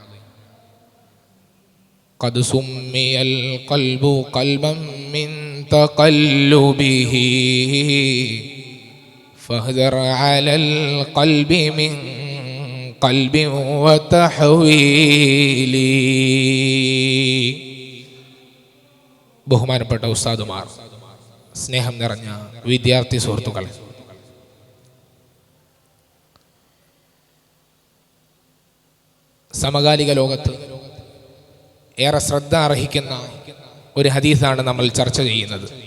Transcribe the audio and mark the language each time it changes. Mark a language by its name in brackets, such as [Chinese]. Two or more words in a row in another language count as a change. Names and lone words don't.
[Arabic] قد سمي القلب قلبا من تقلبه فاهذر على القلب من قلب وتحويلي. [Malayalam] ബഹുമാനപ്പെട്ട ഉസ്താദുമാർ, സ്നേഹം നിറഞ്ഞ വിദ്യാർത്ഥി സുഹൃത്തുക്കളെ, സമകാലിക ലോകത്ത് ഏറെ ശ്രദ്ധ അർഹിക്കുന്ന ഒരു ഹദീസാണ് നമ്മൾ ചർച്ച ചെയ്യുന്നത്.